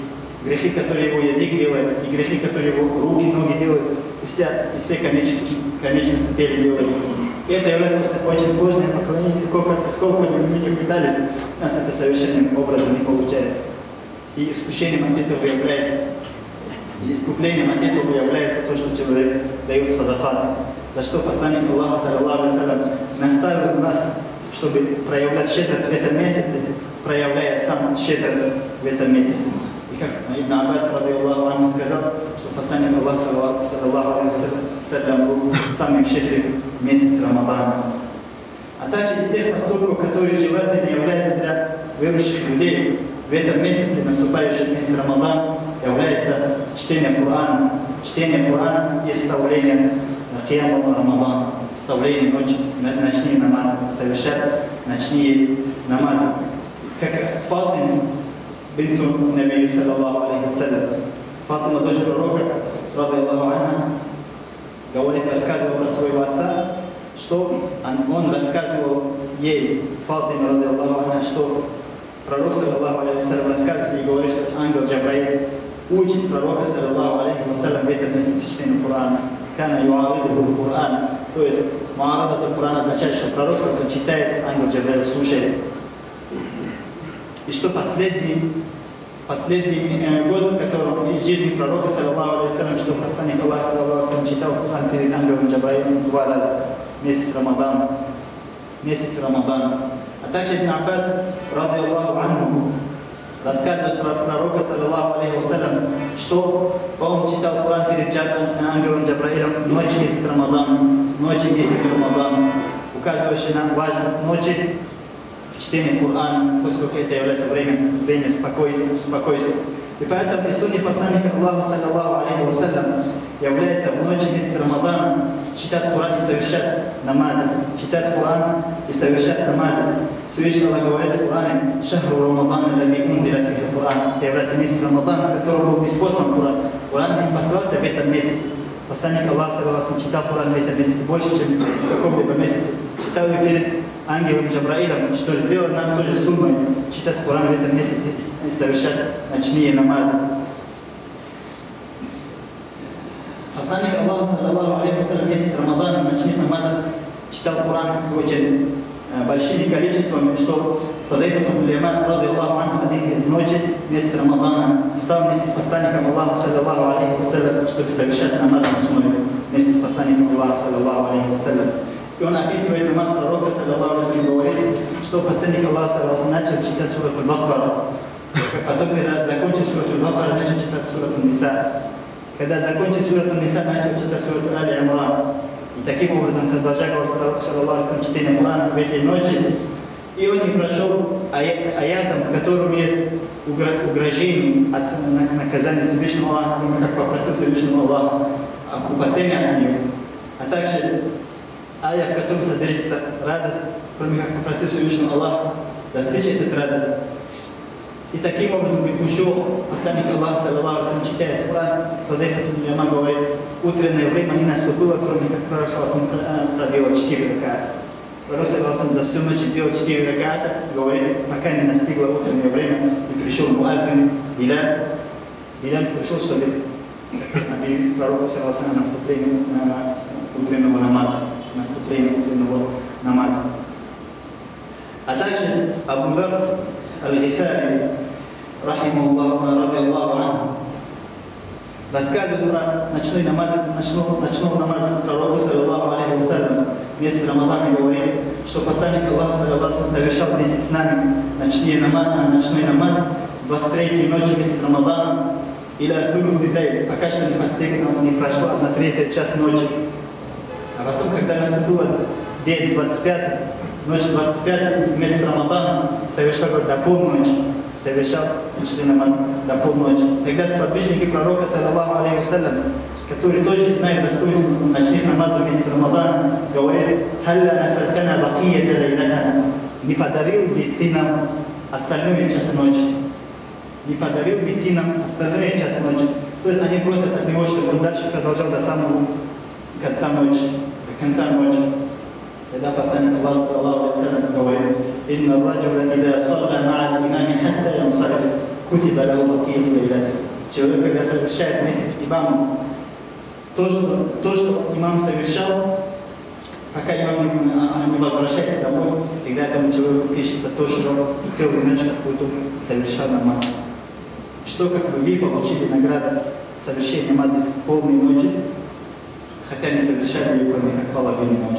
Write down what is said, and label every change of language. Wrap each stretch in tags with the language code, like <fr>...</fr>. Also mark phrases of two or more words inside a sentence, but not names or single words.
<ru>Грехи, которые его язык делает, и грехи, которые его руки, ноги делают, и все конечности тела делают. И это является очень сложным поклонением. Сколько бы мы ни пытались, у нас это совершенным образом не получается. И искушением от этого является, и искуплением от этого является то, что человек дает садакат. За что посланник Аллаха,</ru> <ar>صلى الله عليه وسلم,</ar> <ru>наставил нас, чтобы проявлять щедрость в этом месяце, проявляя сам щедрость в этом месяце. И как Ибн Аббас,</ru> <ar>رضي الله عنه,</ar> <ru>сказал, что посланник Аллаха,</ru> <ar>صلى الله عليه وسلم,</ar> <ru>был самым щедрым месяц Рамадана. А также из тех поступков, которые желательно являются для верующих людей в этом месяце, наступающем месяц Рамадан, является чтение Корана. Чтение Корана и вставление Киама Рамадан, вставление ночные намазы, совершать ночные намазы. Как</ru> <ar>فاطمة بنت النبي، صلى الله عليه وسلم,</ar> <ru>Фатима, дочь пророка,</ru> <ar>رضي الله عنها,</ar> <ru>говорит, рассказывал про своего отца, что он рассказывал ей, Фатиме,</ru> <ar>رضي الله عنها,</ar> <ru>что пророк,</ru> <ar>صلى الله عليه وسلم,</ar> <ru>рассказывает и говорит, что ангел Джабраил учит пророка,</ru> <ar>صلى الله عليه وسلم,</ar> <ru>в этом месяце чтения Корана.</ru> <ar>كان يعارضه القرآن.</ar> <ru>То есть, муарадат Корана означает, что пророк читает, ангел Джабраил слушает. И что последний год, в котором из жизни пророка,</ru> <ar>صلى الله عليه وسلم,</ar> <ru>что посланник Аллаха,</ru> <ar>صلى الله عليه وسلم,</ar> <ru>читал Коран перед ангелом Джабраилом 2 раза. Месяц Рамадан. А также Ибн Аббас,</ru> <ar>رضي الله عنه,</ar> <ru>рассказывает про пророка,</ru> <ar>صلى الله عليه وسلم,</ar> <ru>что он читал Коран перед ангелом Джабраилом ночь месяц Рамадан, указывающий нам важность ночи в чтении Корана, поскольку это является время спокойствия. И поэтому из сунны посланника Аллаха,</ru> <ar>صلى الله عليه وسلم,</ar> <ru>является в ночь месяца Рамадана читать Коран и совершать намазы. Всевышний Аллах говорит в Коране:</ru> <ar>«شهر رمضان الذي أنزل فيه القرآن».</ar> <ru>Это является месяц Рамадана, в котором был ниспослан Коран. Коран не спасался в этом месяце. Посланник Аллаха,</ru> <ar>صلى الله عليه وسلم,</ar> <ru>читал Коран в этом месяце больше, чем в каком-либо месяце. Читал его перед ангелом Джабраилом, что сделал нам тоже сунной читать Коран в этом месяце и совершать ночные намазы. Посланник Аллаха,</ru> <ar>صلى الله عليه وسلم,</ar> <ru>месяц Рамадана, ночных намазов читал Коран очень большими количествами, что Худайфа ибн Яман,</ru> <ar>رضي الله عنه,</ar> <ru>один из ночи месяца Рамадана стал вместе с посланником Аллаха,</ru> <ar>صلى الله عليه وسلم,</ar> <ru>чтобы совершать намаз ночной вместе с посланником Аллаха,</ru> <ar>صلى الله عليه وسلم.</ar> <ru>И он описывает намаз пророка,</ru> <ar>صلى الله عليه وسلم,</ar> <ru>говорит, что посланник Аллаха,</ru> <ar>صلى الله عليه وسلم,</ar> <ru>начал читать сурат Аль-Бакара. Потом, когда закончил сурат Аль-Бакара, начал читать сурат Аль-Ниса. когда закончил суру Ниса, начал читать суру Аль-Имран. И таким образом, продолжая говорить пророк,</ru> <ar>صلى الله عليه وسلم,</ar> <ru>чтение Корана в этой ночи, и он не прошел аятом, в котором есть угрожение от наказания Всевышнего Аллаха, как попросил Всевышнего Аллаха, упасения от него. А также аят, в котором содержится радость, кроме как попросил Всевышнего Аллаха достичь этой радости. И таким образом, бихушу, посланник Аллаха,</ru> <ar>صلى الله عليه وسلم,</ar> <ru>читает Коран, Худайфа ибн Яман говорит, утреннее время не наступило, кроме как пророк</ru> <ar>صلى الله عليه وسلم</ar> <ru>проделал 4 раката. Пророк</ru> <ar>صلى الله عليه وسلم</ar> <ru>за всю ночь сделал 4 раката, говорит, пока не настигло утреннее время, и пришел муаддин, Биляль пришел, чтобы объявить пророку</ru> <ar>صلى الله عليه وسلم</ar> <ru>наступление утреннего намаза. А также Абу Зар Аль-Гифари,</ru> <ar>رضي الله عنه,</ar> <ru>рассказывает про ночного намаза пророка,</ru> <ar>صلى الله عليه وسلم,</ar> <ru>месяц Рамадана, говорит, что посланник Аллаха,</ru> <ar>صلى الله عليه وسلم,</ar> <ru>совершал вместе с нами ночной намаз 23-й ночи месяца Рамадана, или от-Сулус Бибей, пока что не прошла 1/3 час ночи. А потом, когда наступила день 25, ночь 25 из месяца Рамадана, совершал до полночи, ночной намаз до полночи. Тогда сподвижники пророка,</ru> <ar>صلى الله عليه وسلم,</ar> <ru>которые тоже знают достоинство ночных намазов в месяц Рамадана, говорили:</ru> <ar>«هلا نفلتنا بقية ليلتنا».</ar> <ru>Не подарил ли ты нам остальную час ночи? Не подарил ли ты нам остальную час ночи? То есть они просят от него, чтобы он дальше продолжал до самого конца ночи. Тогда посланник Аллаха,</ru> <ar>صلى الله عليه وسلم,</ar> <ru>говорит:</ru> <ar>«إن الرجل إذا صلى مع الإمام حتى ينصرف كتب له بقية ليلتنا».</ar> <ru>Человек, когда совершает вместе с имамом то, что имам совершал, пока имам не возвращается домой, тогда этому человеку пишется то, что целую ночь какую-то совершал намаз. Что как бы вы получили награду совершения намаза полной ночи, хотя не совершали ее, кроме как половины ночи.</ru>